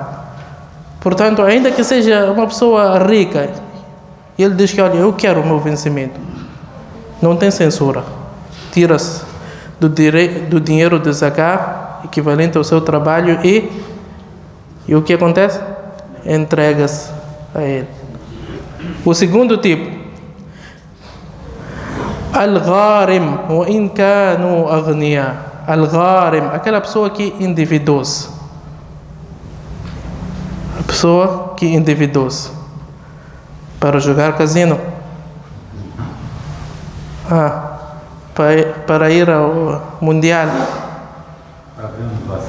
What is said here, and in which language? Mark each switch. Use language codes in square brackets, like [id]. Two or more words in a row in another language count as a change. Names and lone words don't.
[pt] Portanto, ainda que seja uma pessoa rica, ele diz que, olha, eu quero o meu vencimento. Não tem censura. Tira-se do dinheiro de zakat, equivalente ao seu trabalho, e o que acontece? Entrega-se a ele. O segundo tipo, [ar] الغارم وإن كانوا أغنياء. [pt] Al-Gharim, aquela pessoa que endividou-se. A pessoa que endividou-se para jogar casino. Para ir ao Mundial. Para abrir um negócio.